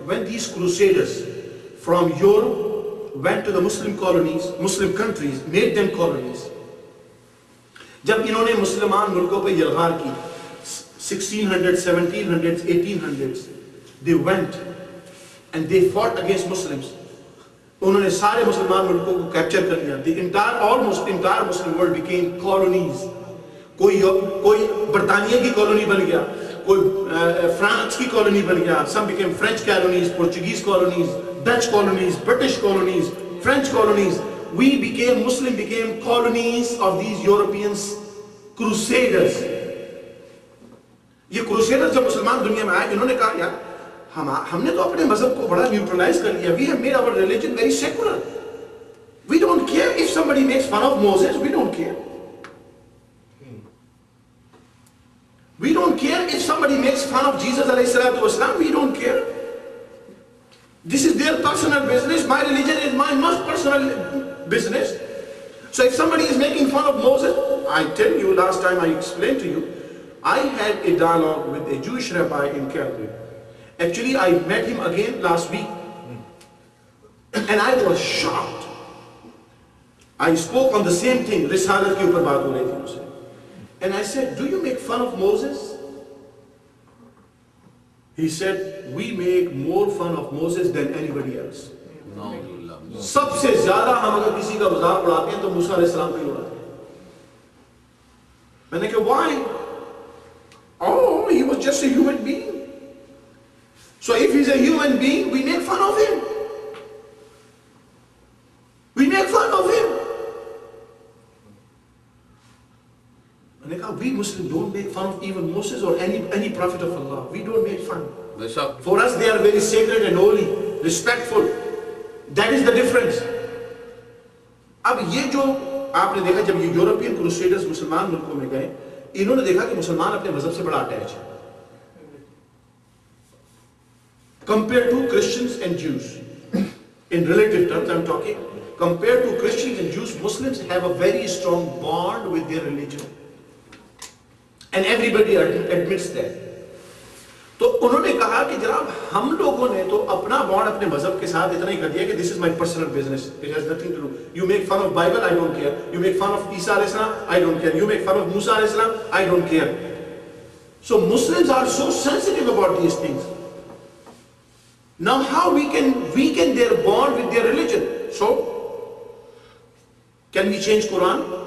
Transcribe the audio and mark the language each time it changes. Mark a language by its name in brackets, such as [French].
[English] When these crusaders from Europe went to the Muslim colonies, Muslim countries, made them colonies, [Urdu] جب انہوں نے مسلمان ملکوں پہ یلغار کی [English] 1600s, 1700s, 1800s, they went and they fought against Muslims. [Urdu] انہوں نے سارے مسلمان ملکوں کو کیپچر کر لیا. [English] The entire Muslim world became colonies. [Urdu] کوئی برطانیہ کی کالونی بن گیا, کوئی فرانس کی کالونی بن گیا. [English] Some became French colonies, Portuguese colonies, Dutch colonies, British colonies, French colonies. Muslim became colonies of these Europeans, crusaders. [Urdu] یہ crusaders جب مسلمان دنیا میں آئے, انہوں نے کہا یار ہم نے تو اپنے مذہب کو بڑا نیوٹرلائز کر لیا. [English] We have made our religion very secular. We don't care if somebody makes fun of Moses. We don't care. We don't care if somebody makes fun of Jesus alayhi salatu wasalam. We don't care. This is their personal business. My religion is my most personal business. So if somebody is making fun of Moses, I tell you, last time I explained to you, I had a dialogue with a Jewish rabbi in Calgary. Actually, I met him again last week, and I was shocked. I spoke on the same thing. [Urdu] Risalat ke upar baat ho rahi thi mujhse. [English] And I said, do you make fun of Moses? He said, we make more fun of Moses than anybody else. [Urdu] سب سے زیادہ ہم اگر کسی کا مذاق اڑاتے ہیں تو موسیٰ علیہ السلام کا ہی اڑاتے ہیں. میں نے کہا [English] why? Oh, he was just a human being. So if he's a human being, we make fun of him. We make fun of him. [Urdu] میں نے کہا [English] we Muslims don't make fun of even Moses or any prophet of Allah. We don't make fun. For us they are very sacred and holy, respectful. That is the difference. [Urdu] اب یہ جو آپ نے دیکھا جب یہ یورپین کروسیڈرز مسلمان ملکوں میں گئے انہوں نے دیکھا کہ مسلمان اپنے مذہب سے بڑا اٹیچ ہے [English] compared to Christians and Jews. In relative terms I'm talking, compared to Christians and Jews, Muslims have a very strong bond with their religion. And everybody admits that. [Urdu] تو انہوں نے کہا کہ جناب ہم لوگوں نے تو اپنا بانڈ اپنے مذہب کے ساتھ اتنا ہی کر دیا کہ [English] this is my personal business, it has nothing to do. You make fun of Bible, I don't care. You make fun of Isa alayhi salam, I don't care. You make fun of Musa alayhi salam, I don't care. So Muslims are so sensitive about these things. Now how we can weaken their bond with their religion? So can we change Quran?